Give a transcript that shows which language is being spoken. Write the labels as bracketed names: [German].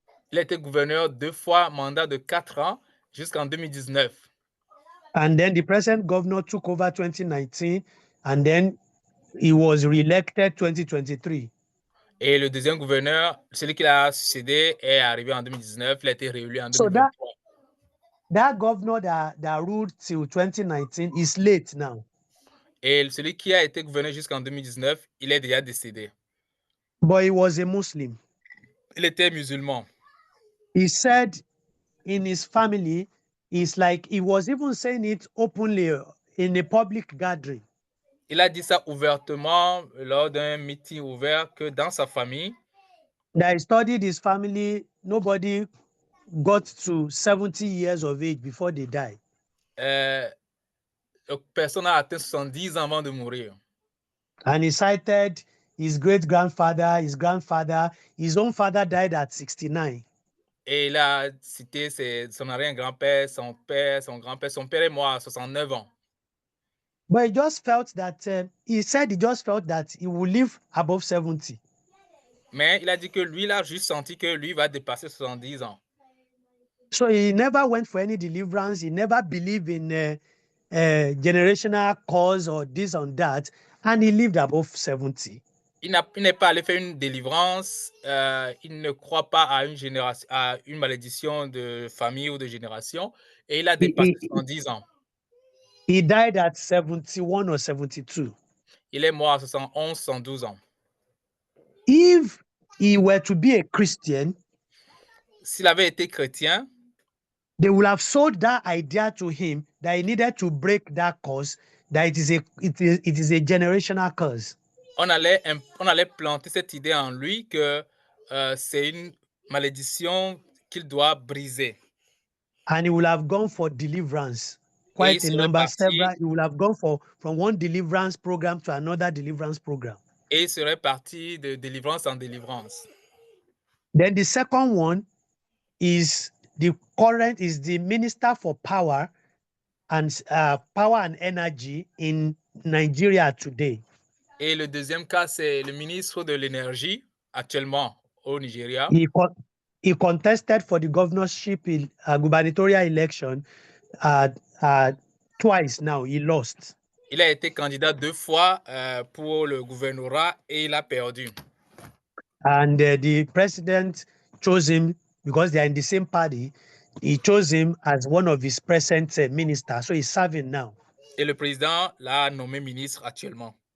[French] Il a été gouverneur 2 fois, mandat de 4 ans jusqu'en 2019. [English] And then the present governor took over 2019, and then he was re-elected 2023. [French] Et le deuxième gouverneur, celui qui l'a succédé, est arrivé en 2019. Il a été réélu en 2023. [English] So that governor that ruled till 2019 is late now. [French] Et celui qui a été gouverneur jusqu'en 2019, il est déjà décédé. [English] But he was a Muslim. [French] Il était musulman. [English] He said in his family, it's like he was even saying it openly in a public gathering. [French] Il a dit ça ouvertement lors d'un meeting ouvert que dans sa famille, [English] That he studied his family, nobody got to 70 years of age before they die. [French] Personne n'a atteint 70 ans avant de mourir. [English] And he cited his great-grandfather, his grandfather, his own father died at 69. [French] Et il a cité son arrière-grand-père, son père, son grand-père. Son père est mort à 69 ans. [English] But he just felt that, he just felt that he will live above 70. [French] Mais il a dit que lui, il a juste senti que lui va dépasser 70 ans. [English] So he never went for any deliverance. He never believed in generational cause or this or that. And he lived above 70. [French] Il n'est pas allé faire une délivrance. Il ne croit pas à une malédiction de famille ou de génération. Et il a dépassé 110 ans. [English] He died at 71 or 72. [French] Il est mort à 71, 112 ans. [English] If he were to be a Christian, [French] s'il avait été chrétien, [English] they would have sold that idea to him that he needed to break that curse, that it is a generational curse. [French] On allait planter cette idée en lui que c'est une malédiction qu'il doit briser. [English] And he will have gone for deliverance. Quite a number, several. He will have gone from one deliverance program to another deliverance program. [French] Et il serait parti de délivrance en délivrance. [English] Then the second one is the current is the Minister for Power and Energy in Nigeria today. [French] Et le deuxième cas, c'est le ministre de l'énergie actuellement au Nigeria. [English] He contested for the governorship in gubernatorial election twice now. He lost. [French] Il a été candidat 2 fois pour le gouvernorat et il a perdu. [English] And the president chose him because they are in the same party. He chose him as one of his present ministers. So he's serving now. [French] Et le président l'a nommé ministre actuellement.